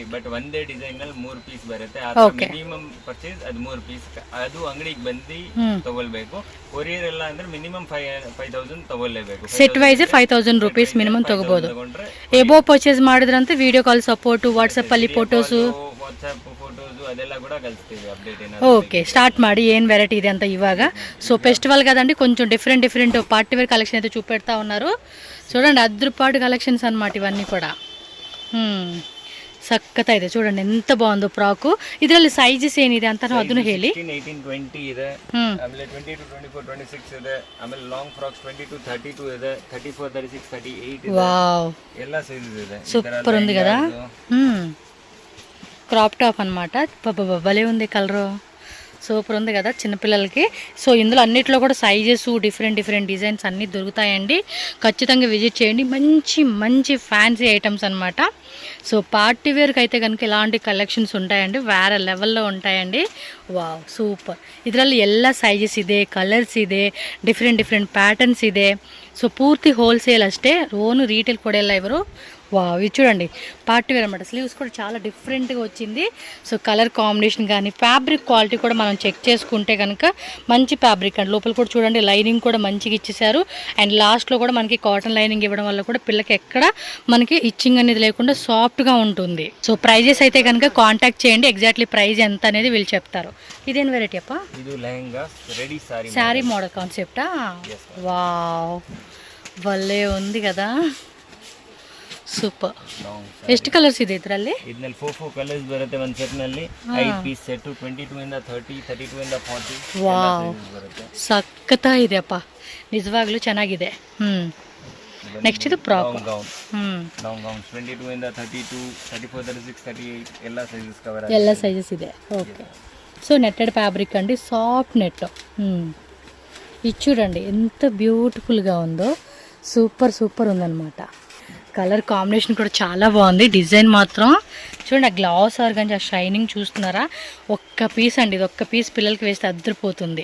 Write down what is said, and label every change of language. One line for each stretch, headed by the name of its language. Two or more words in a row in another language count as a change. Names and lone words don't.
Kannada: ಬಟ್ ಒಂದೇ ಡಿಸೈನ್ ನಲ್ಲಿ 3 ಪೀಸ್ ಬರುತ್ತೆ. ಮಿನಿಮಮ್ ಪರ್ಚೇಸ್ ಅದು 3 ಪೀಸ್. ಅದು ಅಂಗಡಿಗೆ ಬಂದು ತಗೊಳ್ಬೇಕು. ಕೊರಿಯರ್ ಎಲ್ಲ ಅಂದ್ರೆ ಮಿನಿಮಮ್ 5,000 ತಗೊಳ್ಳೇಬೇಕು. ಸೆಟ್ ವೈಸ್ 5,000 ರೂಪೀಸ್ ಮಿನಿಮಮ್ ತಗೋಬಹುದು. ಎಬೋ ಪರ್ಚೇಸ್ ಮಾಡಿದ್ರಂತೆ ವಿಡಿಯೋ ಕಾಲ್ ಸಪೋರ್ಟ್, ವಾಟ್ಸಪ್ ಅಲ್ಲಿ ಫೋಟೋಸ್, ವಾಟ್ಸಪ್ ಫೋಟೋಸ್ ಅದೆಲ್ಲ
Telugu: కూడా కలుస్తుంది అప్డేట్ అయినా. ఓకే, స్టార్ట్ ಮಾಡಿ ఏం వెరైటీ ఇది అంతా ఇవాగా. సో ఫెస్టివల్ కదండి, కొంచెం డిఫరెంట్ పార్టీ వేర్ కలెక్షన్ అయితే చూపెడతా ఉన్నారు. చూడండి, అద్రుపాటు కలెక్షన్స్ అన్నమాట ఇవన్నీ కూడా.
Kannada: ಸಖತ್ ಇದೆ
Telugu: చూడండి, ఎంత
Kannada: ಬಾಂದು ಫ್ರಾಕು. ಇದರಲ್ಲಿ ಸೈಜಸ್ ಏನಿದೆ ಅಂತ ಅದನ್ನು ಹೇಳಿ. 16, 18, 20 ಇದೆ. ಆಮೇಲೆ 20 to 24, 26 ಇದೆ. ಆಮೇಲೆ ಲಾಂಗ್ ಫ್ರಾಕ್ಸ್ 20 to 32 ಇದೆ. 34, 36, 38 ಇದೆ. ವಾವ್, ಎಲ್ಲ ಸೈಜಸ್ ಇದೆ.
Telugu: సూపర్ ఉంది కదా. క్రాప్ టాప్ అనమాట. భలే ఉంది కలరు, సూపర్ ఉంది కదా చిన్నపిల్లలకి. సో ఇందులో అన్నిట్లో కూడా సైజెస్, డిఫరెంట్ డిజైన్స్ అన్నీ దొరుకుతాయండి. ఖచ్చితంగా విజిట్ చేయండి. మంచి ఫ్యాన్సీ ఐటమ్స్ అనమాట. సో పార్టీ వేర్కి అయితే కనుక ఇలాంటి కలెక్షన్స్ ఉంటాయండి, వేరే లెవెల్లో ఉంటాయండి.
Kannada: ವಾವ್, ಸೂಪರ್. ಇದರಲ್ಲಿ ಎಲ್ಲ ಸೈಜಸ್ ಇದೆ, ಕಲರ್ಸ್ ಇದೆ, ಡಿಫ್ರೆಂಟ್ ಪ್ಯಾಟರ್ನ್ಸ್ ಇದೆ. ಸೊ ಪೂರ್ತಿ ಹೋಲ್ಸೇಲ್ ಅಷ್ಟೇ, ಓನು రీటైల్ ಕೊಡೆಲ್ಲ ಇವರು.
Telugu: వావ్, ఇది చూడండి పార్టీ వేర్ అనమాట. స్లీవ్స్ కూడా చాలా డిఫరెంట్గా వచ్చింది. సో కలర్ కాంబినేషన్ కానీ ఫ్యాబ్రిక్ క్వాలిటీ కూడా మనం చెక్ చేసుకుంటే కనుక మంచి ఫ్యాబ్రిక్ అండి. లోపల కూడా చూడండి లైనింగ్ కూడా మంచిగా ఇచ్చేసారు. అండ్ లాస్ట్లో కూడా మనకి కాటన్ లైనింగ్ ఇవ్వడం వల్ల కూడా పిల్లకి ఎక్కడ మనకి ఇచ్చింగ్ అనేది లేకుండా సాఫ్ట్గా ఉంటుంది. సో ప్రైజెస్ అయితే కనుక కాంటాక్ట్ చేయండి. ఎగ్జాక్ట్లీ ప్రైస్ ఎంత అనేది వీళ్ళు చెప్తారు. ఇదేం వెరైటీ అప్ప? శారీ మోడల్ కాన్సెప్టా? వావ్, భలే ఉంది కదా,
Kannada: ಸೂಪರ್. ಎಷ್ಟು ಕಲರ್ಸ್ ಇದೆ ಇದರಲ್ಲಿ? ಇದರಲ್ಲಿ 4 ಕಲರ್ಸ್ ಬರುತ್ತೆ ಒಂದು ಸೆಟ್ ನಲ್ಲಿ. 5 ಪೀಸ್ ಸೆಟ್ 22 ಇಂದ 30, 32 ಇಂದ 40. ವಾವ್, ಸಕ್ಕತ್ತಾಗಿದೆ ಅಪ್ಪ, ನಿಜವಾಗ್ಲೂ ಚೆನ್ನಾಗಿದೆ. ನೆಕ್ಸ್ಟ್ ಇದು ಫ್ರಾಕ್ ಲಾಂಗ್ ಗೌನ್ 22 ಇಂದ 32, 34, 36, 38 ಎಲ್ಲ ಸೈಜಸ್ ಕವರ್ ಆಗುತ್ತೆ. ಎಲ್ಲ ಸೈಜಸ್ ಇದೆ.
Telugu: ఓకే, సో నెట్టెడ్ ఫ్యాబ్రిక్ అండి, సాఫ్ట్ నెట్. ఇది చూడండి ఎంత బ్యూటిఫుల్గా ఉందో, సూపర్ ఉందన్నమాట. కలర్ కాంబినేషన్ కూడా చాలా బాగుంది. డిజైన్ మాత్రం చూడండి, ఆ గ్లాస్ ఆర్గంజా ఆ షైనింగ్ చూస్తున్నారా? ఒక్క పీస్ అండి, ఇది ఒక్క పీస్ పిల్లలకి వేస్తే అద్దరిపోతుంది.